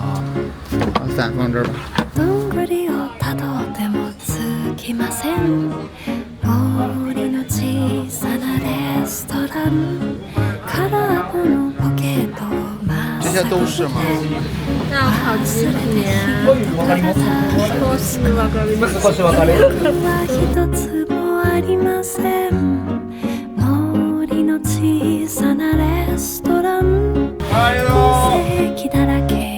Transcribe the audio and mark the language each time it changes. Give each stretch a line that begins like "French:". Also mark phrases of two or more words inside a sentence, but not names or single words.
Chinese: 把伞放这儿吧。这些都是吗？要烤鸡皮。
Japanese: 少しわかります。小さなレストラン、奇跡だらけ